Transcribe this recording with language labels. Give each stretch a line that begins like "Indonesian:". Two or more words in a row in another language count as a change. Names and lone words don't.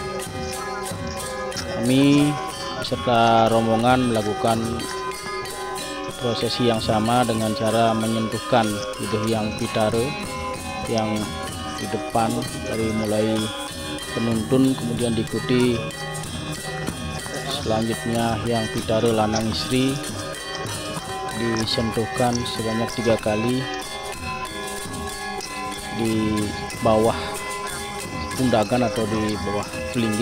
Indonesian: kami beserta rombongan melakukan prosesi yang sama dengan cara menyentuhkan Ide Hyang Pitara yang di depan, dari mulai penuntun kemudian diikuti selanjutnya Hyang Pitara
Balinese: lanang istri
Indonesian: disentuhkan sebanyak 3 kali di bawah pundakan atau di bawah pelinggih.